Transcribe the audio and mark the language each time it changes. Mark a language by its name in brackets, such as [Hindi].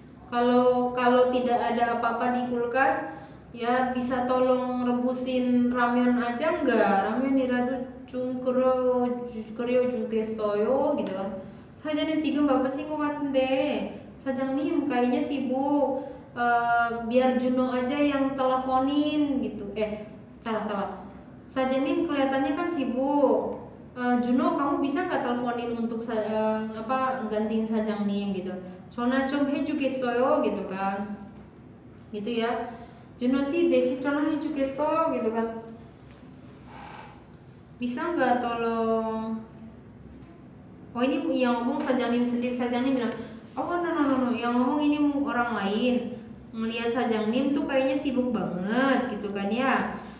[Indonesian] Kalau tidak ada apa-apa di kulkas, ya bisa tolong rebusin ramyeon aja nggak? [Korean] ramyeon이라도 좀 끓여주겠어요 [Indonesian] gitu kan. [Korean] 사장님 지금 바쁘신 것 같은데 사장님 [Indonesian] kayaknya sibuk. Biar Juno aja yang teleponin gitu. Salah. Sajanin kelihatannya kan sibuk. Juno kamu bisa nggak teleponin untuk gantiin Sajangnim gitu. [Korean] 전화 좀 해주겠어요 [Indonesian] gitu kan. Gitu ya. Juno sih [Korean] 대신 전화 해주겠어요 [Indonesian] gitu kan. Bisa nggak tolong? Oh ini yang ngomong Sajangnim sendiri. Sajangnim bilang, oh no, yang ngomong ini orang lain. Melihat Sajangnim tuh kayaknya sibuk banget gitu kan ya.